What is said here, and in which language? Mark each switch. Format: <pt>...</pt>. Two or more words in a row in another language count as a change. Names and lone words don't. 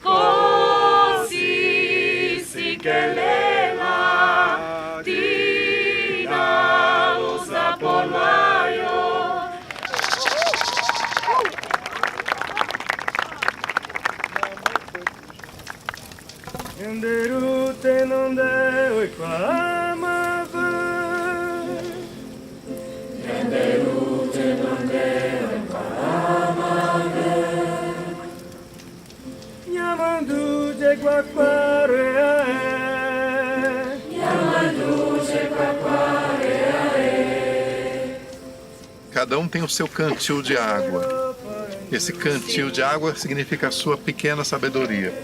<gn>Osisikelela Tira usapolayo Yanderu tenonde oikwamava Yanderu tenonde oikwamava Yamandu jegwakwareae Yamandu jegwakwareae.</gn> <pt>Cada um tem o seu cantil de água. Esse cantil de água significa a sua pequena sabedoria.</pt>